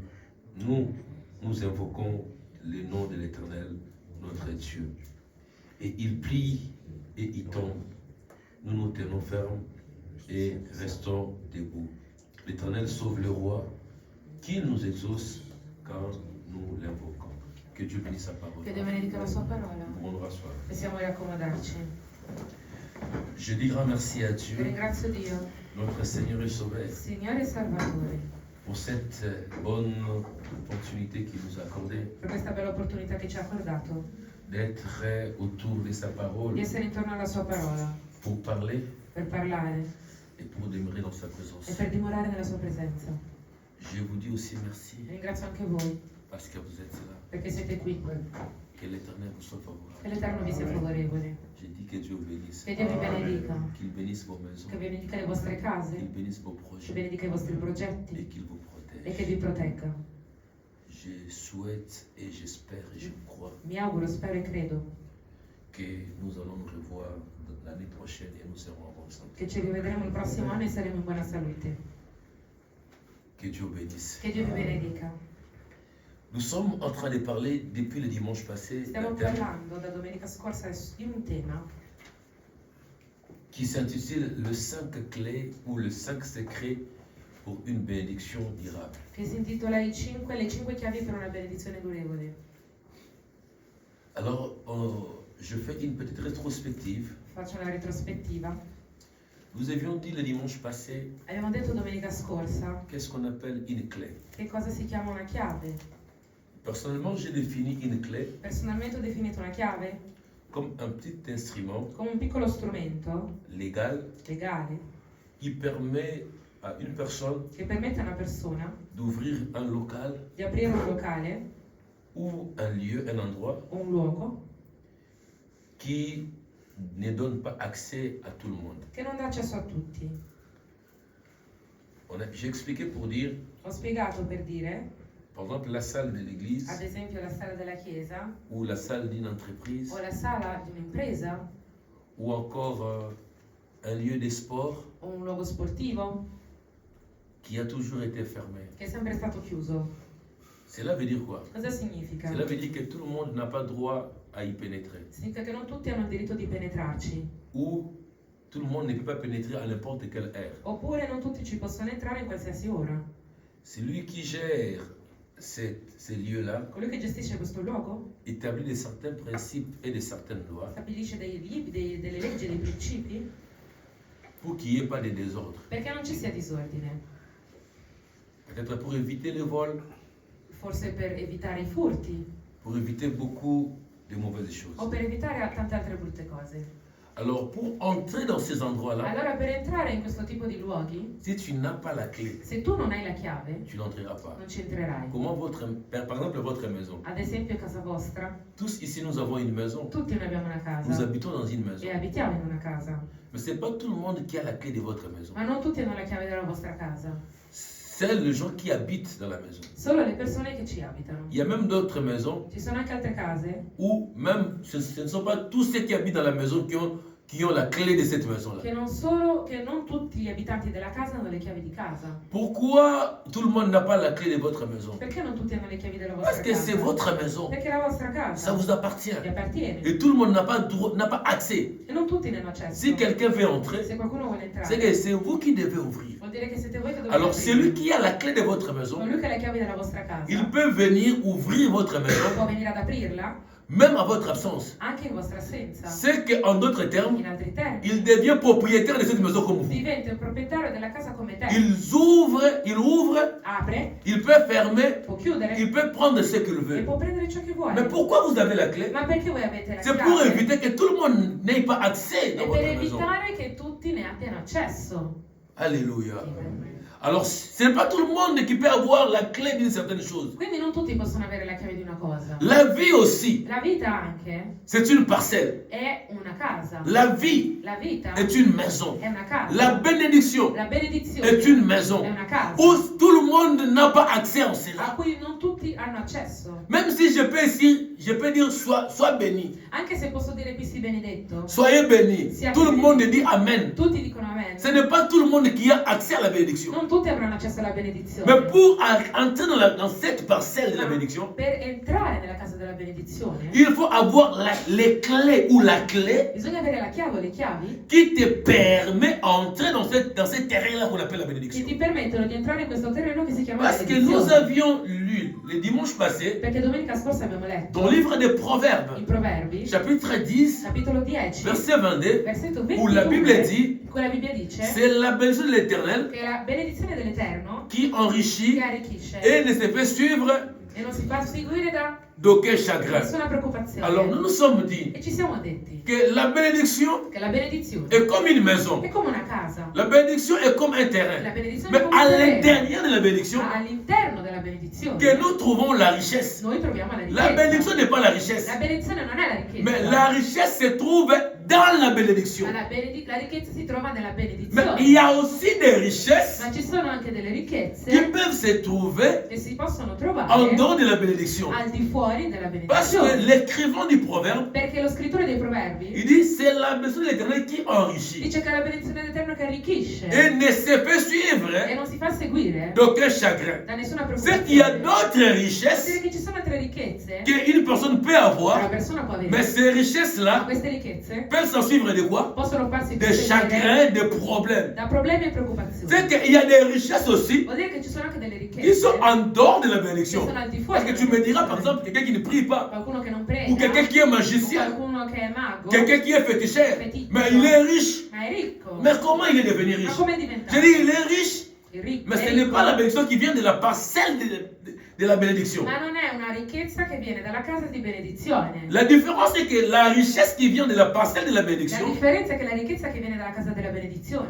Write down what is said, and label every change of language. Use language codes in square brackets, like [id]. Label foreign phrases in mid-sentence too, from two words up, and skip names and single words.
[fr] Nous invoquons le nom de l'Éternel, notre Dieu. Et il plie et il tombe. Nous nous tenons fermes et restons debout. L'Éternel sauve le roi, qu'il nous exauce quand nous l'invoquons. Que Dieu bénisse sa parole. [it] Che Dio benedica la sua parola. Buon rasseoir. Possiamo riaccomodarci. [fr] Je dis grand merci à Dieu, [it] Ringrazio Dio, [fr] notre Seigneur et Sauveur, [it] Signore e Salvatore, [fr] pour cette bonne opportunité qu'il nous a accordée [it] per questa bella opportunità che ci ha accordato [fr] d'être autour de sa [it] di [fr] parole [it] essere intorno alla sua parola, [fr] pour parler [it] per parlare [fr] et pour demeurer dans sa présence. [it] e per dimorare nella sua presenza. [fr] Je vous dis aussi merci [it] Ringrazio anche voi [fr] parce que vous êtes là. [it] perché siete qui. [fr] Que l'Éternel vous soit favorable. [it] Che l'Eterno vi sia favorevole. [fr] Je dis que Dieu vous bénisse. [it] Che Dio vi benedica. [fr] Qu'il bénisse vos maisons. [it] Che vi benedica le vostre case. [fr] Qu'il bénisse vos [it] Che [fr] projets. [it] benedica i vostri progetti [fr] Et qu'il vous [it] e che [fr] protège. [it] vi protegga. [fr] Je souhaite et j'espère et je crois [it] Mi auguro, spero e credo [fr] que nous allons nous revoir l'année prochaine et nous serons en bonne santé. [it] che ci rivedremo il prossimo anno e saremo in buona salute. [fr] Que Dieu bénisse. [it] Che Dio vi benedica. [fr] Nous sommes en train de parler depuis le dimanche passé [it] Stiamo [fr] d'un thème [it] parlando da domenica scorsa di un tema [fr] qui s'intitule le 5 clés ou le 5 secrets pour une bénédiction durable. [it] che si intitola le 5 chiavi per una benedizione durevole. [fr] Alors, je fais une petite rétrospective. [it] Faccio una retrospettiva. [fr] Nous avions dit le dimanche passé, [it] Abbiamo detto domenica scorsa [fr] qu'est-ce qu'on appelle une clé? [it] che cosa si chiama una chiave. [fr] Personnellement, j'ai défini une clé [it] Personalmente ho definito una chiave [fr] comme un petit instrument [it] come un piccolo strumento [fr] légal [it] legale [fr] qui permet à une personne [it] che permette a una persona [fr] d'ouvrir un local [it] di aprire un locale [fr] ou un lieu, un endroit [it] o un luogo [fr] qui ne donne pas accès à tout le monde. [it] che non dà accesso a tutti. [fr] J'ai expliqué pour dire, [it] Ho spiegato per dire, [fr] par exemple, la salle de l'église [it] ad esempio, la sala della chiesa [fr] ou la salle d'une entreprise [it] o la sala di un'impresa [fr] ou encore un lieu de sport [it] o un luogo sportivo [fr] qui a toujours été fermé. [it] che è sempre stato chiuso. [fr] Cela veut dire quoi? [it] Cosa significa? [fr] Cela veut dire que tout le monde n'a pas droit à y pénétrer. [it] Significa che non tutti hanno il diritto di penetrarci, [fr] Ou tout le monde ne peut pas pénétrer à n'importe quelle heure. [it] oppure non tutti ci possono entrare in qualsiasi ora. [fr] Celui qui gère ces lieux-là [it] Colui che gestisce questo luogo [fr] établit de certains principes et de certaines lois [it] stabilisce delle leggi, dei principi, [fr] pour qu'il n'y ait pas de désordre. [it] perché non ci sia disordine. [fr] Peut-être pour éviter les vols, [it] Forse per evitare i furti [fr] pour éviter beaucoup de mauvaises choses. [it] o per evitare tante altre brutte cose. [fr] Alors pour entrer dans ces endroits-là, [it] Allora per entrare in questo tipo di luoghi, [fr] si tu n'as pas la clé, [it] se tu non hai la chiave, [fr] tu n'entreras pas. [it] non ci entrerai. [fr] Comment par exemple votre maison. [it] Ad esempio casa vostra, [fr] Tous ici nous avons une maison. [it] tutti noi abbiamo una [fr] Nous [it] casa [fr] habitons dans une maison. [it] e abitiamo in una casa, [fr] Mais ce n'est pas tout le monde qui a la clé de votre maison. [it] ma non tutti hanno la chiave della vostra casa, [fr] C'est les gens qui habitent dans la maison. [it] solo le persone che ci abitano. [fr] Il y a même d'autres maisons [it] Ci sono anche altre case [fr] où même ce ne sont pas tous ceux qui habitent dans la maison qui ont la clé de cette maison-là. [it] che non tutti gli abitanti della casa hanno le chiavi di casa. [fr] Pourquoi tout le monde n'a pas la clé de votre maison? [it] Perché non tutti hanno le chiavi della vostra [fr] Parce que c'est [it] casa? [fr] votre maison. [it] Perché la vostra [fr] Ça [it] casa [fr] vous appartient. [it] vi appartiene [fr] Et tout le monde n'a pas accès. [it] e non tutti ne hanno accesso. [fr] Si quelqu'un veut entrer, [it] Se qualcuno vuole [fr] c'est [it] entrare, [fr] que c'est vous qui devez ouvrir. [it] vuol dire che siete voi che dovete [fr] Alors [it] aprire. [fr] celui qui a la clé de votre maison, [it] Colui che ha le chiavi della vostra casa [fr] il peut venir ouvrir votre maison, [it] può venire ad aprirla [fr] même à votre absence. [it] anche in vostra assenza. [fr] C'est qu'en d'autres termes, [it] In altri termini, [fr] il devient propriétaire de cette maison comme vous. [it] diventa il proprietario della casa come te. [fr] Il ouvre, [it] Apre, [fr] il peut fermer, [it] può chiudere [fr] il peut prendre ce qu'il [it] e [fr] veut. [it] può prendere ciò che vuole. [fr] Mais pourquoi vous avez la clé? [it] Ma perché voi avete la [fr] C'est pour [it] chiave? [fr] éviter que tout le monde n'ait pas accès dans [it] È per [fr] votre maison. [it] evitare che tutti ne abbiano accesso. [fr] Alléluia. Alors, ce n'est pas tout le monde qui peut avoir la clé d'une certaine chose. [it] Quindi non tutti possono avere la chiave di una cosa. [fr] La vie aussi, [it] La vita anche [fr] c'est une parcelle. [it] è una casa. [fr] La vie [it] La vita [fr] est une maison. [it] è una casa. [fr] La bénédiction [it] La benedizione [fr] est une maison [it] è una casa [fr] où tout le monde n'a pas accès en [it] a [fr] cela. [it] cui non tutti hanno accesso. [fr] Même si je peux dire sois béni, [it] Anche se posso dire qui si benedetto, [fr] soyez béni. Tout le monde dit Amen. [it] tutti dicono amen. [fr] Ce n'est pas tout le monde qui a accès à la bénédiction. [it] Non tutti avranno accesso alla benedizione. [fr] Mais pour entrer dans cette parcelle de la bénédiction, [it] Per entrare nella casa della benedizione [fr] il faut avoir les clés ou la clé [it] bisogna avere la chiave o le chiavi [fr] qui te permet d'entrer dans ce terrain-là qu'on appelle la [it] che [fr] bénédiction. [it] ti permettono di entrare in questo terreno che si chiama [fr] Parce que nous [it] benedizione. [fr] avions lu le dimanche passé [it] Perché domenica scorsa abbiamo letto [fr] dans le livre des [it] in [fr] Proverbes, [it] Proverbi, [fr] chapitre 10, [it] capitolo 10, [fr] verset 22, [it] versetto [fr] où la Bible [it] 22, [fr] dit, [it] in cui la Bibbia dice [fr] c'est la bénédiction de l'Éternel [it] che la benedizione dell'Eterno [fr] qui [it] ti [fr] enrichit [it] arricchisce [fr] et ne se fait suivre [it] e non si fa seguire da [fr] d'aucun chagrin. [it] nessuna preoccupazione. [fr] Alors nous nous sommes dit [it] E ci siamo detti [fr] que la bénédiction [it] che la benedizione [fr] est comme une maison. [it] è come una casa. [fr] La bénédiction est comme un [it] La [fr] terrain. [it] benedizione [fr] Mais [it] è come un [fr] à [it] terreno. [fr] l'intérieur de la bénédiction, [it] Ma all'interno della benedizione [fr] que nous trouvons la richesse. [it] noi troviamo la [fr] La [it] ricchezza. [fr] bénédiction n'est pas la richesse. [it] La benedizione non è la ricchezza. [fr] Mais la richesse se trouve dans la bénédiction. [it] Ma la ricchezza si trova nella [fr] Mais [it] benedizione. [fr] il y a aussi des richesses [it] Ma ci sono anche delle [fr] qui [it] ricchezze [fr] peuvent se trouver [it] che si possono [fr] en [it] trovare [fr] dehors de la bénédiction. [it] al di fuori della [fr] Parce que [it] benedizione. [fr] l'écrivain du proverbe, [it] Perché lo scrittore dei proverbi [fr] il dit c'est la bénédiction de l'Éternel qui enrichit [it] dice che la benedizione dell'Eterno che arricchisce [fr] et ne se fait [it] e [fr] suivre [it] non si fa seguire [fr] d'aucun chagrin. [it] da nessuna [fr] C'est qu'il y a [it] preoccupazione. [fr] d'autres [it] Vuol dire [fr] richesses [it] che ci sono altre ricchezze [fr] qu'une personne peut [it] che una [fr] avoir, [it] persona può avere. [fr] mais ces [it] Ma [fr] richesses-là [it] queste ricchezze [fr] peuvent s'en suivre de quoi? [it] possono farsi [fr] Des [it] seguire [fr] chagrins, des problèmes. [it] da problemi e preoccupazioni. [fr] C'est qu'il y a des richesses aussi [it] Vuol dire che ci sono anche delle [fr] qui [it] ricchezze [fr] sont en dehors de la [it] che [fr] bénédiction. [it] sono al di fuori. [fr] Parce que tu me diras par exemple quelqu'un qui ne prie pas, [it] Qualcuno che non prega, [fr] ou quelqu'un qui est [it] o [fr] magicien, [it] qualcuno che è mago, [fr] quelqu'un qui est féticheur, mais il est riche. [it] ma è ricco. [fr] Mais comment il est devenu [it] Ma [fr] riche? [it] come è diventato? [fr] Je dis il est riche, [it] Il ricco [fr] mais [it] è [fr] ce n'est [it] ricco, [fr] pas la bénédiction qui vient de la parcelle de la bénédiction. [it] ma non è una ricchezza che viene dalla casa di benedizione. [fr] La différence c'est que la richesse qui vient de la parcelle de la [it] La [fr] bénédiction [it] differenza è che la ricchezza che viene dalla casa della benedizione